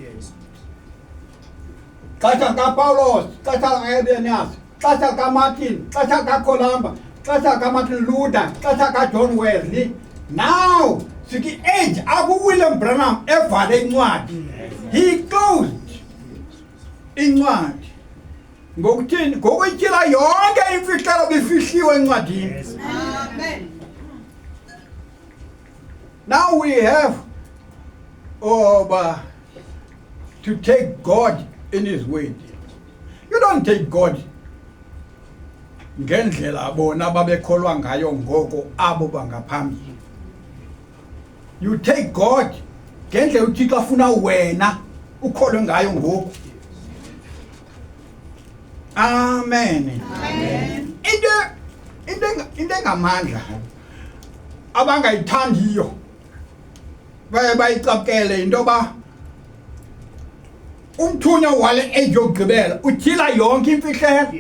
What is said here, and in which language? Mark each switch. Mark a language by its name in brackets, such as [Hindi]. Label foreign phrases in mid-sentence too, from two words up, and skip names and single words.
[Xhosa] xesha kaPaulos xesha kaErenius xesha kaMartin xesha kaColumba xesha kaMartin Luther xesha kaJohn Wesley now siki age akuWilliam Branham evale incwadi [English] he closed [Xhosa] incwadi ngokuthini ngokutyhila yonke imfihlelo bifihliwe encwadini Amen. [English] now we have to take God in his word. You don't take God [Xhosa] ngendlela bona babekholwa ngayo ngoko abo bangaphambili. [English] You take God [Xhosa] ngendlela uThixo afuna wena ukholwe ngayo ngoku. Amen. Amen. Into engamandla abangayithandiyo bayicapkele into ba umthunya wale age yokugqibela utyhila yonke imfihlelo